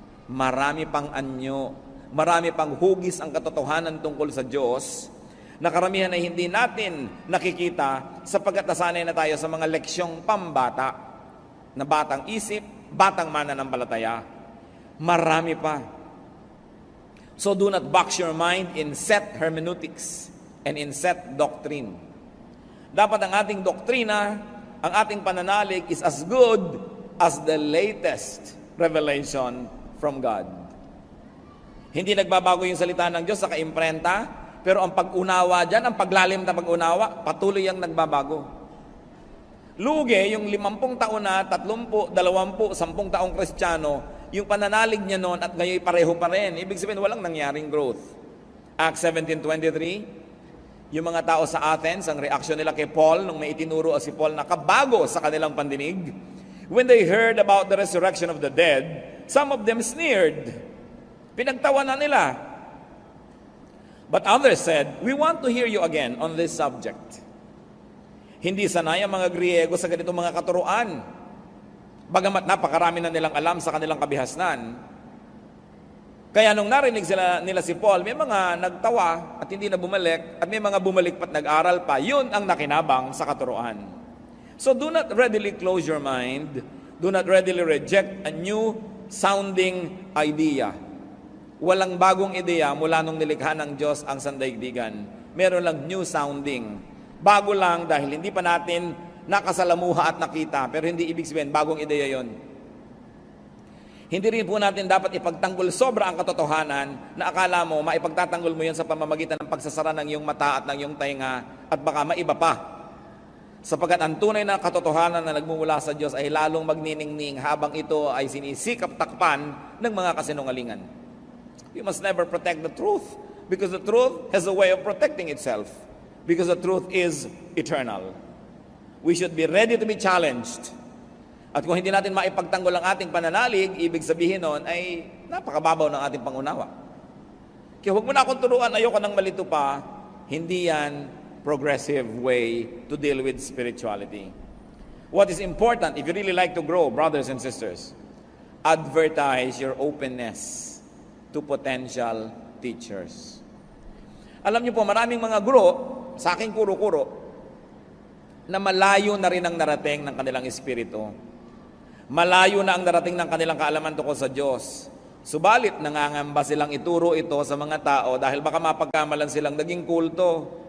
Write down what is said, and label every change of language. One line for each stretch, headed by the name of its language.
Filipino: Marami pang anyo, marami pang hugis ang katotohanan tungkol sa Diyos na karamihan ay hindi natin nakikita sapagkat nasanay na tayo sa mga leksyong pambata na batang isip, batang mananampalataya. Marami pa.
English: So do not box your mind in set hermeneutics and in set doctrine.
Filipino: Dapat ang ating doktrina, ang ating pananalig
English: is as good as the latest revelation from God.
Filipino: Hindi nagbabago yung salita ng Diyos sa kaimprenta, pero ang pag-unawa dyan, ang paglalim na pag-unawa, patuloy ang nagbabago. Lugi, yung 50 taon na, 30, 20, 10 taong Kristiyano, yung pananalig niya noon at ngayon pareho pa rin. Ibig sabihin, walang nangyaring growth. Acts 17:23, yung mga tao sa Athens, ang reaksyon nila kay Paul, nung may itinuro si Paul na kabago sa kanilang pandinig,
English: when they heard about the resurrection of the dead, some of them sneered.
Filipino: Pinagtawanan nila.
English: But others said, we want to hear you again on this subject.
Filipino: Hindi sanay ang mga Griego sa ganitong mga katuruan. Bagamat napakarami na nilang alam sa kanilang kabihasnan. Kaya nung narinig nila si Paul, may mga nagtawa at hindi na bumalik, at may mga bumalik pa't nag-aral pa. Yun ang nakinabang sa katuruan.
English: So do not readily close your mind. Do not readily reject a new sounding idea.
Filipino: Walang bagong ideya mula nung nilikha ng Diyos ang sandaigdigan. Meron lang new sounding. Bago lang dahil hindi pa natin nakasalamuha at nakita, pero hindi ibig sabihin bagong ideya yon. Hindi rin po natin dapat ipagtanggol sobra ang katotohanan na akala mo maipagtatanggol mo yan sa pamamagitan ng pagsasara ng iyong mata at ng iyong tainga at baka maiba pa. Sapagkat ang tunay na katotohanan na nagmumula sa Diyos ay lalong magniningning habang ito ay sinisikap takpan ng mga kasinungalingan.
English: You must never protect the truth because the truth has a way of protecting itself because the truth is eternal. We should be ready to be challenged.
Filipino: At kung hindi natin maipagtanggol ang ating pananalig, ibig sabihin nun ay napakababaw ng ating pangunawa. Kaya huwag mo na akong turuan, ayoko nang malito pa, hindi yan
English: progressive way to deal with spirituality. What is important, if you really like to grow, brothers and sisters, advertise your openness to potential teachers.
Filipino: Alam niyo po, maraming mga guro, sa aking kuro-kuro, na malayo na rin ang narating ng kanilang espiritu. Malayo na ang narating ng kanilang kaalaman tungkol sa Diyos. Subalit, nangangamba silang ituro ito sa mga tao dahil baka mapagkamalan silang naging kulto.